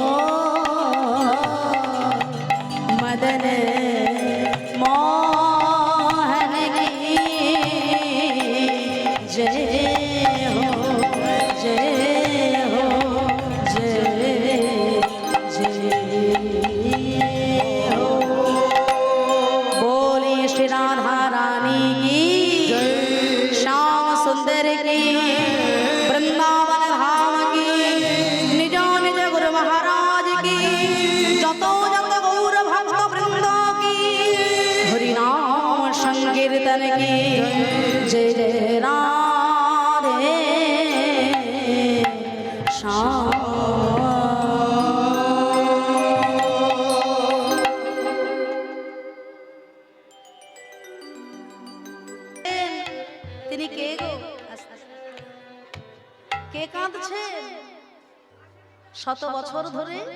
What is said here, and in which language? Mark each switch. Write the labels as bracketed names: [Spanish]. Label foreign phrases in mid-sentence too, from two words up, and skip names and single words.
[Hindi] मदन मोहन की जय हो जय हो जय जय हो बोलिए श्री राधा रानी की श्याम सुंदर की वृंदावन धाम की निज निज गुरु महाराज की जतो जत गौर भक्त वृंद की हरि नाम संकीर्तन की जय जय राधे [Bangla] श्याम তিনি কে গো কে কাঁদছে শত বছর ধরে